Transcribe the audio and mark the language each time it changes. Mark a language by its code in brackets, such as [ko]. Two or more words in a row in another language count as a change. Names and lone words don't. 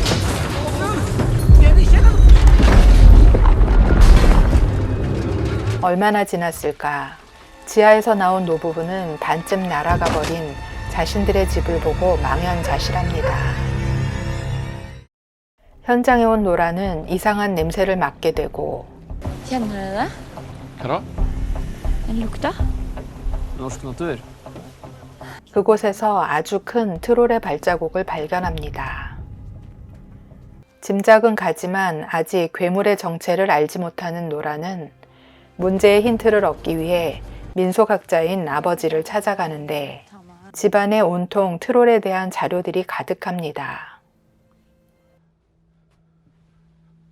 [ko] 얼마나 지났을까? 지하에서 나온 노부부는 반쯤 날아가 버린 자신들의 집을 보고 망연자실합니다. 현장에 온 노라는 이상한 냄새를 맡게 되고 [no] Kjenner dere det? Hva da? Den lukta? Norsk natur. [ko] 그곳에서 아주 큰 트롤의 발자국을 발견합니다. 짐작은 가지만 아직 괴물의 정체를 알지 못하는 노라는 문제의 힌트를 얻기 위해 민속학자인 아버지를 찾아가는데 집안에 온통 트롤에 대한 자료들이 가득합니다.